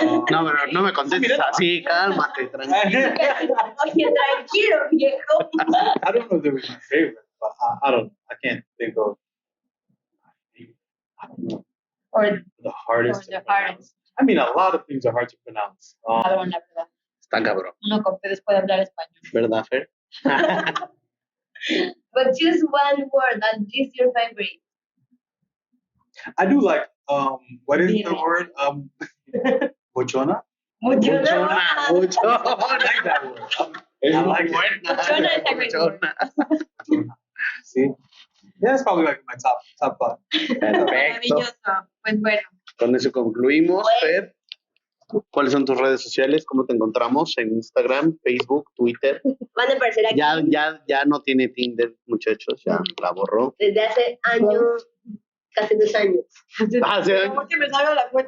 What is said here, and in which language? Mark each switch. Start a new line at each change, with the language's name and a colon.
Spanish: No, pero no me contestes así, cálmate, tranquilo. Oye, tranquilo, viejo.
English: I don't know if they were my favorite, but I don't know. I can't think of my favorite. Or The hardest. the hardest. I mean, a lot of things are hard to pronounce.
Spanish: Cabrón, la verdad. Está cabrón. Uno con ustedes puede hablar español. ¿Verdad, Fer?
English: But choose one word that is your favorite. I do like, what is the
Spanish: Dime.
English: word? Bochona?
Spanish: Muchona.
English: I like that word. I like it. Muchona is a great word. See? Yeah, it's probably like my top five.
Spanish: Perfecto. Maravilloso. Pues bueno, Con eso concluimos, Fer. ¿Cuáles son tus redes sociales? ¿Cómo te encontramos? En Instagram, Facebook, Twitter. Van a aparecer aquí Ya no tiene Tinder, muchachos. Ya la borró. desde hace años, casi 2 años. Hace por favor que me salga la cuenta.